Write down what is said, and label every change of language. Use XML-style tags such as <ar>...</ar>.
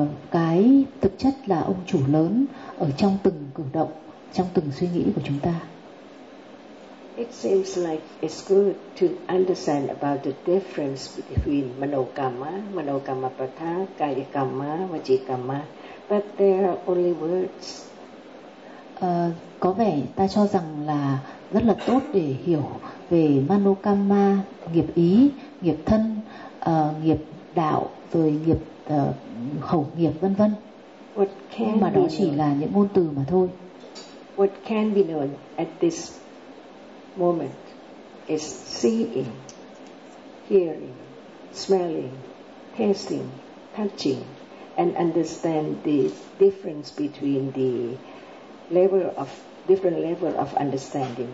<vi>Cái thực chất là ông chủ lớn ở trong từng cử động, trong từng suy nghĩ của chúng ta.</vi> <en>It seems like it's good to understand about the difference between manokamma, manokamma pratha, kayakamma, vajikamma, but they are only words.</en> <vi>Có vẻ ta cho rằng là rất là tốt để hiểu về manokamma, nghiệp ý, nghiệp thân, nghiệp đạo, rồi nghiệp khẩu nghiệp vân vân. Nhưng mà đó chỉ là những ngôn từ mà thôi.</vi> <en>What can be known at this moment is seeing, hearing, smelling, tasting, touching, and understand the difference between the level of different level of understanding.</en>